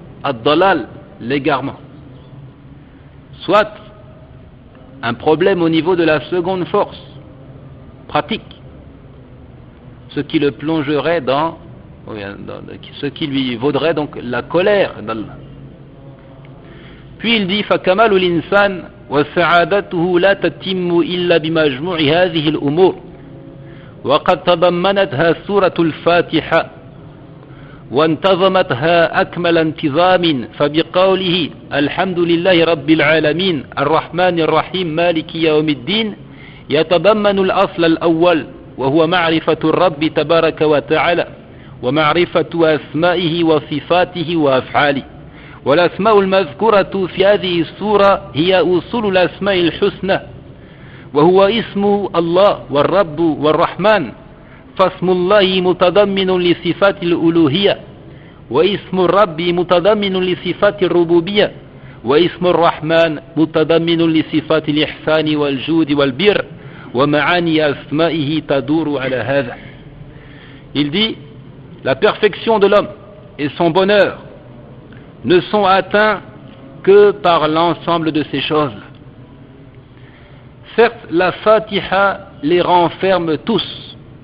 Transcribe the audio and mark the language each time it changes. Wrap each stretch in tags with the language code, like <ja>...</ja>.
<fr>ad-dalal, l'égarement. Soit un problème au niveau de la seconde force, pratique, ce qui le plongerait dans ce qui lui vaudrait donc la colère d'Allah. Puis il dit</fr> <ar>فَكَمَالُ الْإِنسَانِ وَسَعَادَتُهُ لَا تَتِمُّ إِلَّا بِمَجْمُوعِ هَذِهِ الْأُمُورِ وقد تضمنتها سورة الفاتحة وانتظمتها أكمل انتظام فبقوله الحمد لله رب العالمين الرحمن الرحيم مالك يوم الدين يتضمن الأصل الأول وهو معرفة الرب تبارك وتعالى ومعرفة أسمائه وصفاته وأفعاله والأسماء المذكورة في هذه السورة هي أصول الأسماء الحسنى وهو اسم الله والرب والرحمن فاسم الله متضمن لصفات الألوهية واسم الرب متضمن لصفات الربوبية واسم الرحمن متضمن لصفات الإحسان والجود والبر ومعاني أسمائه تدور على هذا.</ar> <fr>Il dit, la perfection de l'homme et son bonheur ne sont atteints que par l'ensemble de ces choses. Certes, la Fatiha les renferme tous.</fr>